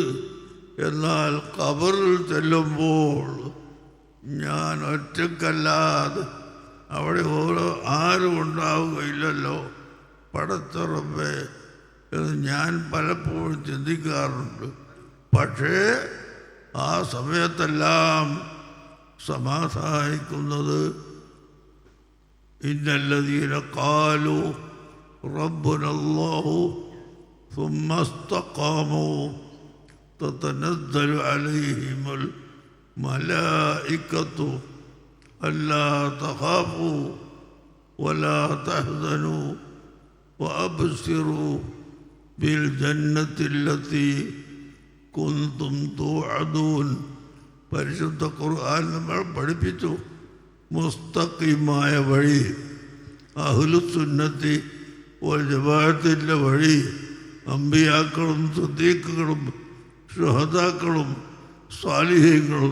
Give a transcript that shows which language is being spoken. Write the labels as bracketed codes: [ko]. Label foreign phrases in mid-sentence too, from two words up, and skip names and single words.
[ml] എന്നാൽ ഖബറിൽ ചെല്ലുമ്പോൾ ഞാൻ ഒറ്റക്കല്ലാതെ അവിടെ ആരും ഉണ്ടാവുകയില്ലല്ലോ പടച്ചറപ്പേ എന്ന് ഞാൻ പലപ്പോഴും ചിന്തിക്കാറുണ്ട്. പക്ഷേ ആ സമയത്തെല്ലാം സമാധാനിക്കുന്നത് ഇന്നല്ലദീന [ar] قالوا ربنا الله ثم استقاموا تتنزل عليهم الملائكة ألا تخافوا ولا تحزنوا وأبشروا بالجنة التي كنتم توعدون. [ml] പരിശുദ്ധ ഖുർആൻ നമ്മൾ പഠിപ്പിച്ചു. മുസ്തഖീമായ വഴി, [ar] أهل السنة والجماعة [ml] വഴി, അമ്പിയാക്കളും സിദ്ദീഖുകളും ശുഹദാക്കളും സ്വാലിഹീങ്ങളും